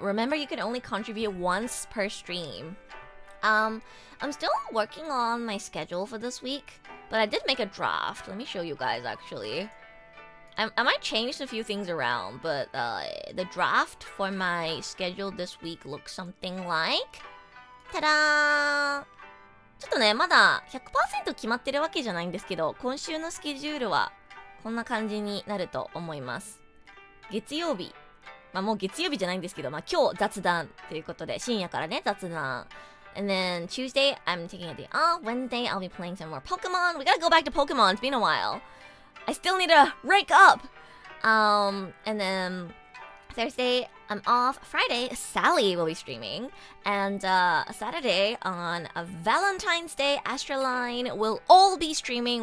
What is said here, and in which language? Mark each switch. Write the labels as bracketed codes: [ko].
[en] Remember, you can only contribute once per stream. I'm still working on my schedule for this week, but I did make a draft. Let me show you guys, actually. I might change a few things around, but the draft for my schedule this week looks something like... Ta-da! [ja] ちょっとね、まだ 100% 決まってるわけじゃないんですけど、今週のスケジュールはこんな感じになると思います。月曜日。もう月曜日じゃないんですけど、今日雑談ということで、深夜からね、雑談。 [en] And then Tuesday, I'm taking a day off. Wednesday, I'll be playing some more Pokemon. We gotta go back to Pokemon. It's been a while. I still need to rake up. And then Thursday, I'm off. Friday, Sally will be streaming. And Saturday, on a Valentine's Day, ASTRALINE will all be streaming.